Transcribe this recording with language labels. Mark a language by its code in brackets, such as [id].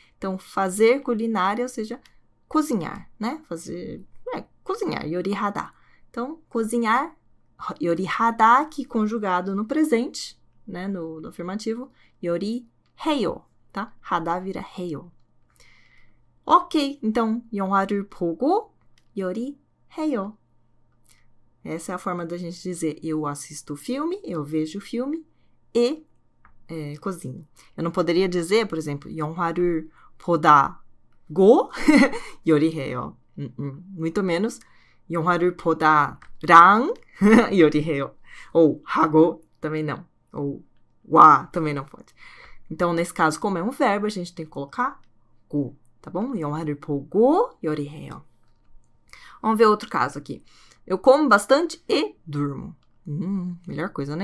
[pt] Então, fazer culinária, ou seja, cozinhar, né? Cozinhar, 요리하다. Então, cozinhar, 요리하다, que conjugado no presente, né? No afirmativo, 요리해요, tá? [ko] 하다 [pt] vira [ko] 해요. [pt] Ok, então, [ko] 영화를 보고 요리해요. [pt] Essa é a forma da gente dizer eu assisto o filme, eu vejo o filme e cozinho. Eu não poderia dizer, por exemplo, [ko] 영화를 보다고 요리해요. [pt] Muito menos [ko] 영화를 보다랑 요리해요. [pt] Ou 하고 também não. Ou 와 também não pode. Então, nesse caso, como é um verbo, a gente tem que colocar 고, tá bom? [ko] 영화를 보고 요리해요. [pt] Vamos ver outro caso aqui. Eu como bastante e durmo. Melhor coisa, né?